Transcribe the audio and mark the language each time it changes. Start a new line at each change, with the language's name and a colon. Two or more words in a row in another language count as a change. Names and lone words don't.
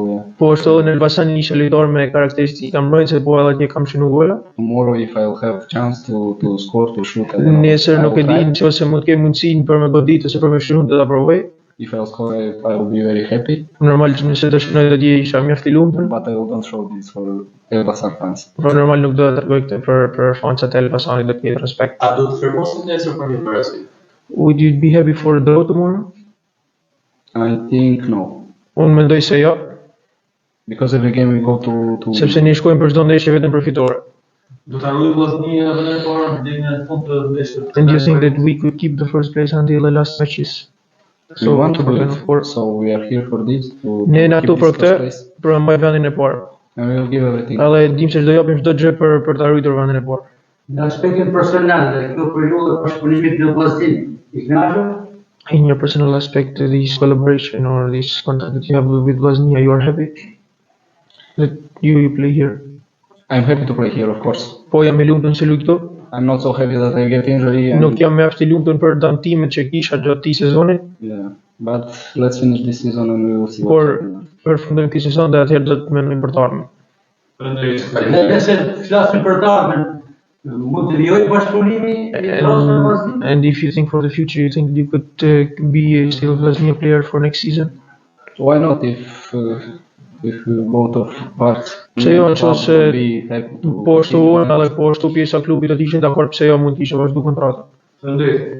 English: Yeah.
Albanian: Po ashtu në Elbasan isha lojtar me karakteristika mbrojtëse, po edhe atje kam shënuar gola.
English: Tomorrow, if I'll have chance to score, to shoot, I don't know.
Albanian: Nesër
English: I
Albanian: nuk
English: will
Albanian: e di
English: try.
Albanian: nëse mund të kem mundësinë për me godit ose për me shënuar do ta provoj.
English: If I'll score, I will be very happy.
Albanian: Normal që nëse të shënoj atje isha mjaft i lumtur,
English: But I will not show this for Elbasan fans.
Albanian: por normal nuk do të tregoj këtë për fansat e Elbasanit, do të kemi respekt. A do të firmosit nesër për një përësi?
English: Would you be happy for a draw tomorrow? I think no,
Albanian: Unë mendoj se jo,
English: because every game we go to
Albanian: sepse ne shkojmë për çdo ndeshje vetëm për fitore. Do ta ruaj Vllaznia edhe në parë deri në fund të ndeshjes.
English: And you think that we could keep the first place until the last matches? we want to do we're it. gonna for So we are here for this to
Albanian: ne na
English: keep
Albanian: këtu për
English: this
Albanian: këtë,
English: first place,
Albanian: për të mbajtur vendin e parë.
English: and we will give everything.
Albanian: Edhe dim se çdo japim çdo gjë për ta arritur vendin e parë. Në aspektin personal, dhe kjo periudhë bashkëpunimit në Vllaznin, i kënaqur?
English: In your personal aspect, this collaboration or this contact that you have with Vllaznia, you are happy that you play here? I'm happy to play here, of course.
Albanian: Po jam i lumtur se luaj këtu.
English: I'm not so happy that I get injury. And,
Albanian: Nuk jam mjaft i lumtur për dëmtimet që kisha gjatë këtij sezoni,
English: yeah, but let's finish this season and we will see what
Albanian: por
English: happens.
Albanian: përfundojmë këtë sezon dhe atëherë do të mendojmë për të ardhmen. Dhe nëse flasim për të ardhmen, mund të vijojë bashkëpunimi i trosë me Vllaznin?
English: And if you think for the future, you think that you could be still Vllaznia player for next season? Why not if both of parts
Albanian: Pse jo, nëse
English: will be happy to
Albanian: po ashtu
English: keep
Albanian: unë
English: going.
Albanian: edhe po ashtu pjesa e klubit do të ishin dakord, pse jo mund të kishe vazhdu kontratën. Faleminderit.